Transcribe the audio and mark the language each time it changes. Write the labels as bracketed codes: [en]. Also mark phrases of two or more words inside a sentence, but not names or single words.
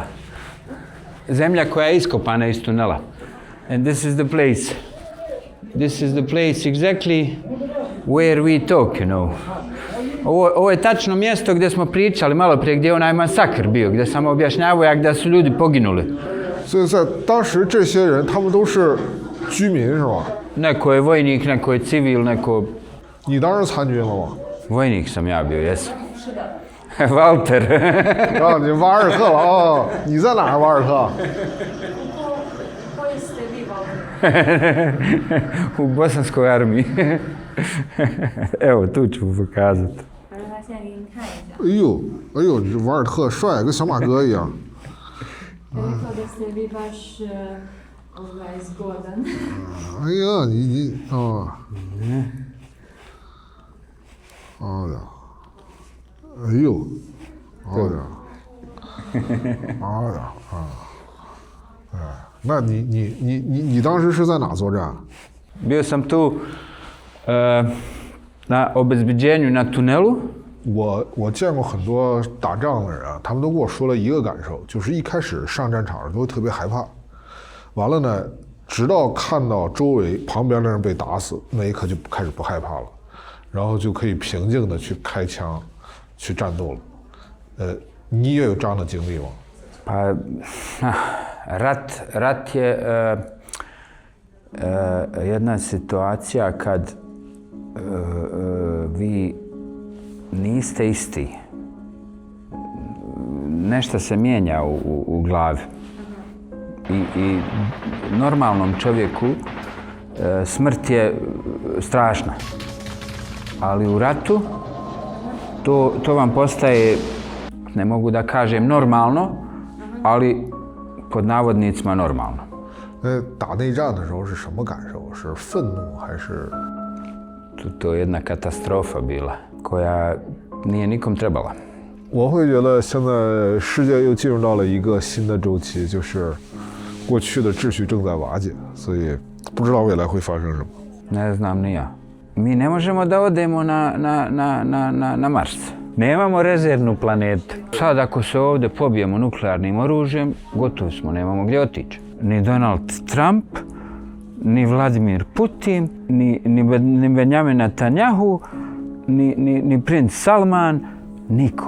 [bs] Zemlja koja je iskopana iz tunela. [en] And this is the place This is the place exactly where we talk, you know. [bs] Ovo je tačno mjesto gdje smo pričali malo prije, gdje je onaj masakr bio, gdje sam objašnjavao da su ljudi poginuli. [zh] 所以在当时这些人他们都是居民是吧？ [bs] Neko je vojnik, neko je civil, neko... [zh] 你当时参军了吗？ [bs] Vojnik sam ja bio, jesam. Walter. [zh] 啊，你瓦尔特了啊？你在哪儿？瓦尔特？ [bs] Koji ste vi Valter? U bosanskoj armiji. Evo, tu ću pokazati. [zh] 反正他现在给你看一下。哎呦，哎呦，这瓦尔特帅，跟小马哥一样。 [bs] Rekao da ste vi baš zgodan. [zh] 哎呀，你啊，好的，哎呦，好的，好的啊，哎，那你当时是在哪作战？ [bs] Bio sam tu na obezbeđenju na tunelu. [zh] 我见过很多打仗的人啊，他们都跟我说了一个感受，就是一开始上战场都会特别害怕，完了呢，直到看到周围旁边的人被打死，那一刻就开始不害怕了，然后就可以平静的去开枪，去战斗了。你也有这样的经历吗？ [bs] Pa, rat je jedna situacija kad vi niste isti. Nešto se mijenja u glavi. I normalnom čovjeku smrt je strašna. Ali u ratu to vam postaje, ne mogu da kažem normalno, ali pod navodnicima normalno. [zh] 打内战的时候是什么感受？是愤怒还是？ [bs] To je jedna katastrofa bila koja nije nikom trebala. [zh] 我会觉得现在世界又进入到了一个新的周期，就是过去的秩序正在瓦解，所以不知道未来会发生什么。 [bs] Ne znam ni ja. Mi ne možemo da odemo na Mars. Nemamo rezervnu planetu. Sad ako se ovdje pobijemo nuklearnim oružjem, gotovi smo, nemamo gdje otići. Ni Donald Trump, ni Vladimir Putin, ni Benjamin Netanyahu, ni princ Salman, niko.